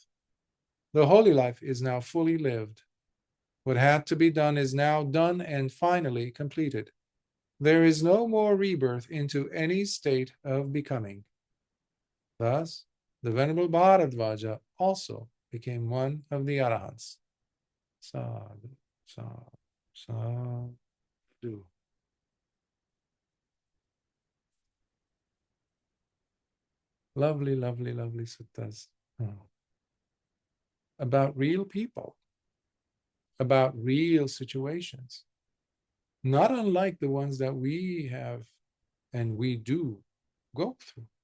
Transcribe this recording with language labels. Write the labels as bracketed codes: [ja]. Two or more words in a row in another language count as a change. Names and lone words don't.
[en] The holy life is now fully lived. What had to be done is now done and finally completed. There is no more rebirth into any state of becoming. Thus, the Venerable Bhāradvāja also became one of the Arahants. [pi] Sadhu, sadhu, sadhu. [en] Lovely suttas. About real people, about real situations, not unlike the ones that we have and we do go through.